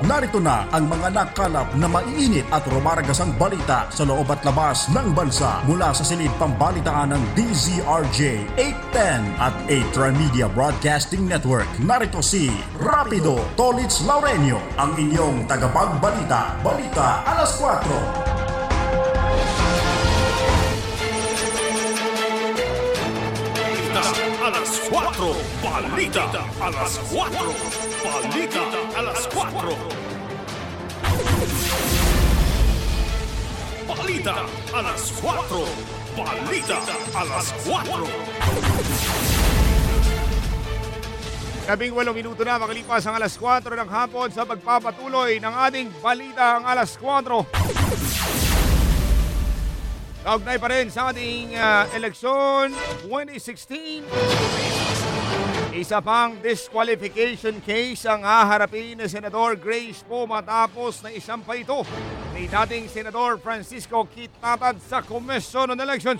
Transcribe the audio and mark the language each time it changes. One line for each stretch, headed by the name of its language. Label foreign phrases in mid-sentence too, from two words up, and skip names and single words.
Filipino: Narito na ang mga nakalap na maiinit at rumaragasang balita sa loob at labas ng bansa mula sa silid pambalitaan ng DZRJ 810 at 8 Tri-Media Broadcasting Network. Narito si Rapido Tolitz Laurenio, ang inyong tagapagbalita. Balita alas 4. Alas 4, balita a las 4, balita a las 4. Balita a las 4, balita a las 4. 18 minuto na makalipas ang alas 4 ng hapon sa pagpapatuloy ng ating balita ang alas 4. Kaugnay pa rin sa ating eleksyon 2016. Isa pang disqualification case ang haharapin ni Senador Grace Poe matapos na isampay ito ni dating Senador Francisco Kit Tatad sa Commission on Elections.